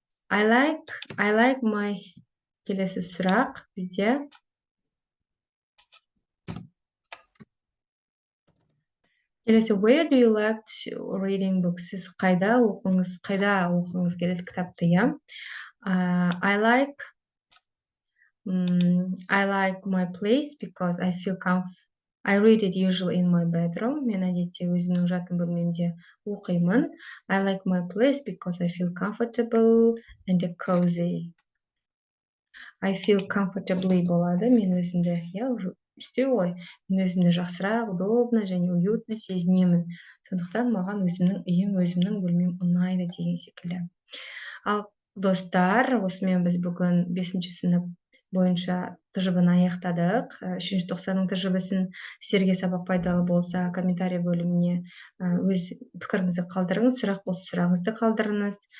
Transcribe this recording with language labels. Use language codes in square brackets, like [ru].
[en] I like my [kk] келесі сұрақ бізде. Келесі, [en] where do you like reading books? [kk] Сіз қайда оқыңыз келеді кітапты, [en] I like my place because I feel comfortable. I read it usually in my bedroom. [kk] Мен әдетте өзімнің жатын бөлмемде оқимын. [en] I like my place because I feel comfortable and cozy. I feel comfortably [kk] болады. Мен өзімді үстеу ғой. Мен өзімді жақсырақ, [ru] удобно [kk] және [ru] уютно [kk] сезінемін. Сондықтан маған өзімнің үйім, өзімнің бөлмем ұнайды деген секілді. Ал достар, осымен біз бүгін 5 сынып бойынша тжб-ны аяқтадық. 3-ші тоқсанның тжб-сын сіздерге сабақ пайдалы болса, комментарий бөліміне өз пікіріңізді қалдырыңыз, сұрақ болса сұрағыңызды қалдырыңыз.